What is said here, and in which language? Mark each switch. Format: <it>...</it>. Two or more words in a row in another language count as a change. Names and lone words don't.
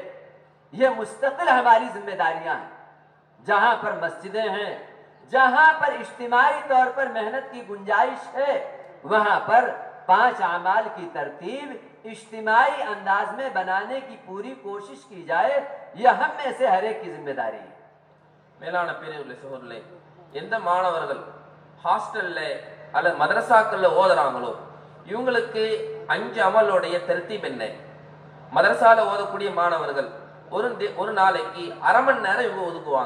<ur>یہ مستقل ہماری ذمہ داریاں ہیں. جہاں پر مسجدیں ہیں، جہاں پر اجتماعی طور پر محنت کی گنجائش ہے، وہاں پر 5 اعمال کی ترتیب اجتماعی انداز میں بنانے کی پوری کوشش کی جائے. یہ ہم میں سے ہر ایک کی ذمہ داری ہے.</ur> <ta>மேலான பெரியவர்களே, சகோதரர்களே, எந்த மாணவர்கள் ஹாஸ்டல்ல அல்லது மதரசாக்கள்ல ஓதுறாங்களோ இவங்களுக்கு 5 அமலோடைய தர்த்தீப் என்ன? மதரசால ஓதக்கூடிய மாணவர்கள் ஒரு நாளைக்கு அரை மணி நேரம் இவங்க ஒதுக்குவாங்க.</ta>